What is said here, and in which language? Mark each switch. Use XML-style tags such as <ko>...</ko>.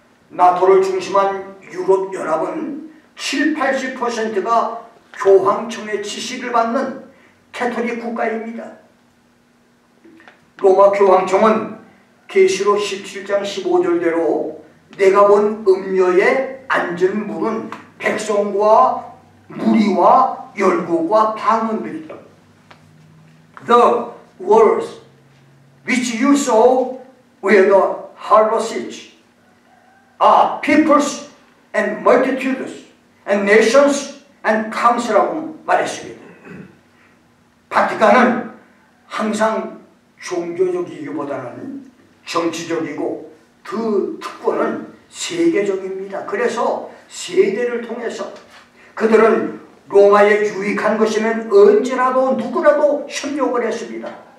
<ko>나토를 중심한 유럽연합은 70~80%가 교황청의 지시를 받는 가톨릭 국가입니다. 로마 교황청은 계시록 17장 15절대로 내가 본 음녀에 앉은 물은 백성과 무리와 열국과 방언들이다.</ko> <en>The words which you saw where the harlot sits are peoples and multitudes and nations and tongues</en> <ko>라고 말했습니다. 바티칸은 항상 종교적이기보다는 정치적이고 그 특권은 세계적입니다. 그래서 세대를 통해서 그들은 로마에 유익한 것이면 언제라도 누구라도 협력을 했습니다.</ko>